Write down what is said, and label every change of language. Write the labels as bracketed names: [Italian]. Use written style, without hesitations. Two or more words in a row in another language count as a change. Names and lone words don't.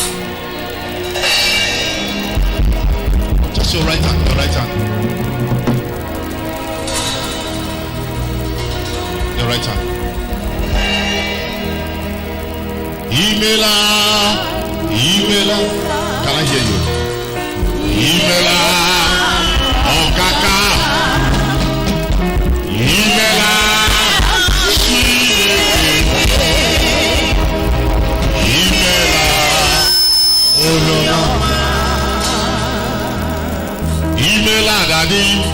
[English] Just your right hand, your right hand. Your right hand. [Igbo] Imela, imela. [English] Can I hear you? [Igbo] Imela, Okaka. Imela, Imela, Olona. Imela, Daddy.